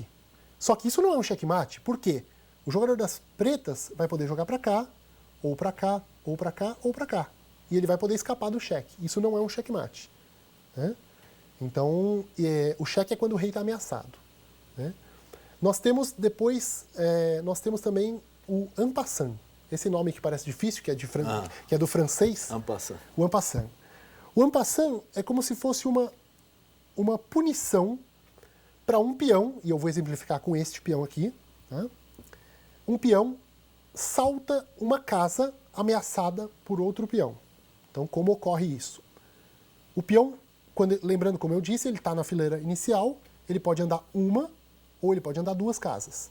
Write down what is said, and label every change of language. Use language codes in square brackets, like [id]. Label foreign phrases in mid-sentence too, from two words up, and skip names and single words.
[pt] Só que isso não é um checkmate, por quê? O jogador das pretas vai poder jogar para cá, ou para cá, ou para cá, ou para cá. E ele vai poder escapar do cheque. Isso não é um checkmate, né? Então, o cheque é quando o rei está ameaçado, né? Nós temos depois, nós temos também o [fr] en passant. [pt] Esse nome que parece difícil, que é do francês. [fr] En passant. O en passant. [pt] O [fr] en passant [pt] é como se fosse uma punição para um peão, e eu vou exemplificar com este peão aqui, tá? Um peão salta uma casa ameaçada por outro peão. Então, como ocorre isso? O peão, lembrando como eu disse, ele está na fileira inicial, ele pode andar uma ou ele pode andar 2 casas.